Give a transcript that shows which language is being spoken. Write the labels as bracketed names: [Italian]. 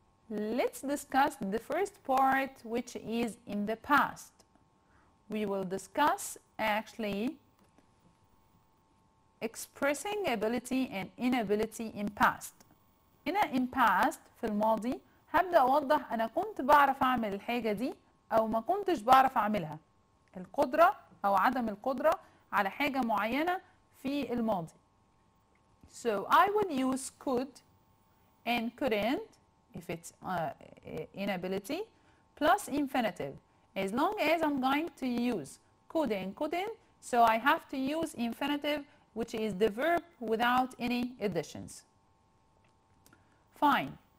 [English] Let's discuss the first part, which is in the past. We will discuss actually expressing ability and inability in past. [Arabic] هنا [English] in past [Arabic] في الماضي هبدأ أوضح أنا كنت بعرف أعمل الحاجة دي أو ما كنتش بعرف أعملها. القدرة أو عدم القدرة على حاجة معينة في الماضي. [English] So I would use could and couldn't if it's inability plus infinitive. As long as I'm going to use could and couldn't, so I have to use infinitive, which is the verb without any additions. Fine.